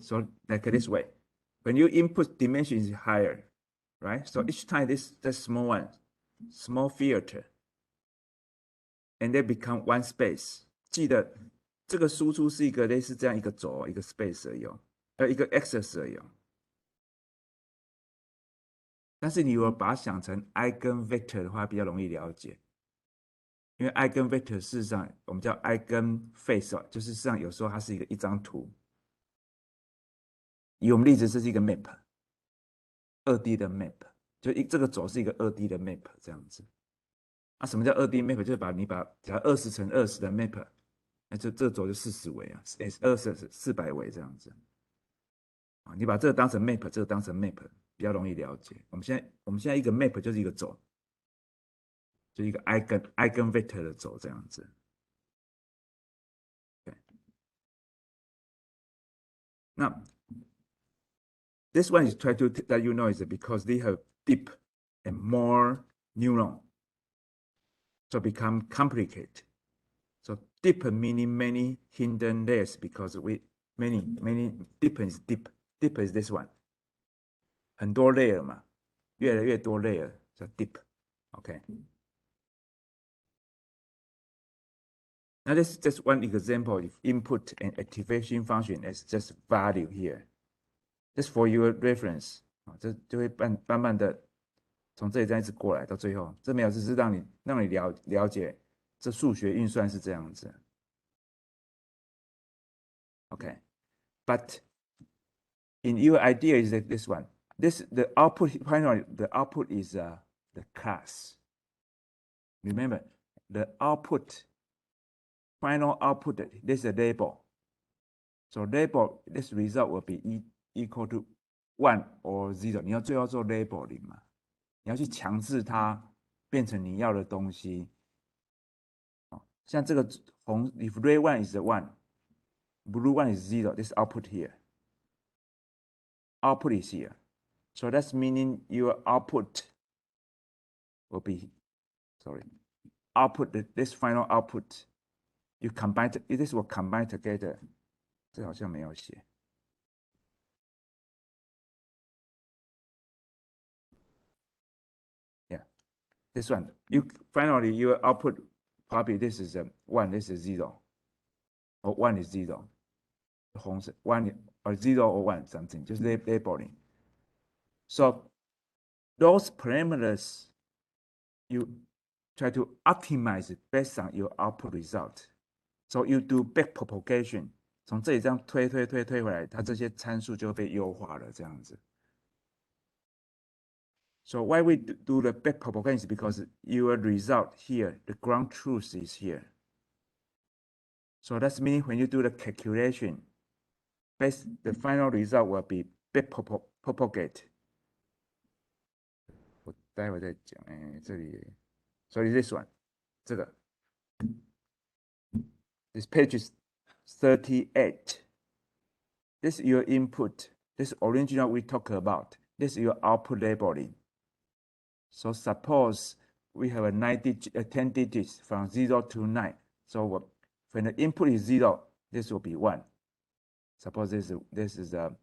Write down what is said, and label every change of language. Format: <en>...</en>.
<en>So like this way, when your input dimension is higher, right? So each time this small one, small filter, and they become one space.</en> <zh>记得这个输出是一个类似这样一个轴，一个 space 而已哦，一个 axis 而已哦。但是你如果把它想成 eigenvector 的话，比较容易了解。因为 eigenvector 事实上我们叫 eigenface 哦，就是事实上有时候它是一张图。以我们例子，这是一个 map， 2D 的 map， 就这个轴是一个2D 的 map 这样子。啊，什么叫2D map？就是把假如20乘20的 map， 那这个轴就40维啊，400维这样子。啊，你把这个当成 map， 这个当成 map， 比较容易了解。我们现在一个 map 就是一个轴，就一个 eigenvector 的轴这样子。</zh> <en>对，那 this one is try to let you know is because they have deep and more neuron, so become complicated. So deep meaning many hidden layers because many deep is deep is this one，</en> <zh>很多 layer 嘛，越来越多 layer 叫 deep。</zh> <en>OK， now this is just one example of input and activation function as just value here. Just for your reference，</en> <zh>这就会慢慢的从这里这样一直过来到最后，这没有只是让你了解这数学运算是这样子。</zh> <en>OK， but in your idea is like this one. The output finally the output is the class. Remember the output final output. This is a label. So label this result will be equal to 1 or 0.</en> <zh>你要最后做 labeling 嘛，你要去强制它变成你要的东西。像这个红</zh> <en>if red one is 1, blue one is 0. This output here. Output is here. So that's meaning your output will be, sorry, output, this final output, you combine, this will combine together.</en> <zh>这好像没有写。</zh> <en>Yeah, this one, you finally your output probably this is 1, this is 0, or 1 is 0. 红色 1 or 0 or 1 something, just labeling. So those parameters you try to optimize it based on your output result. So you do back propagation，</en> <zh>从这里这样推回来，它这些参数就被优化了，这样子。</zh> <en>So why we do the back propagation is because your result here, the ground truth is here. So that's meaning when you do the calculation, the final result will be back propagate.</en> <zh>我待会再讲，这里，所以 this one， 这个</zh> <en>this page is 38. This is your input. This original we talk about. This is your output labeling. So suppose we have 10 digits from 0 to 9. So when the input is 0, this will be 1. Suppose this is</en>